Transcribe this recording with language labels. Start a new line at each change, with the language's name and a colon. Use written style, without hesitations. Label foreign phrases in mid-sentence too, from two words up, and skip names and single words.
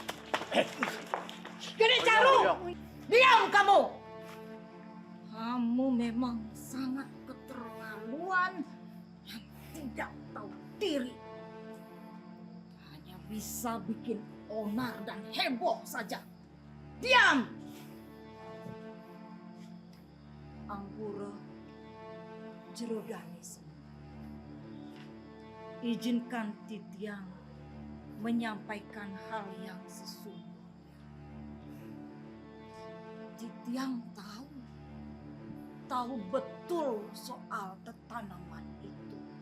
Indonesian: Gede Caru, diam kamu. Kamu memang sangat keterlaluan yang tidak tahu diri. Hanya bisa bikin onar dan heboh saja. Diam!
Balinese: Anggura jero Dane semua.
Indonesian: izinkan Titiang menyampaikan hal yang sesungguhnya. Titiang tahu betul soal tanaman itu.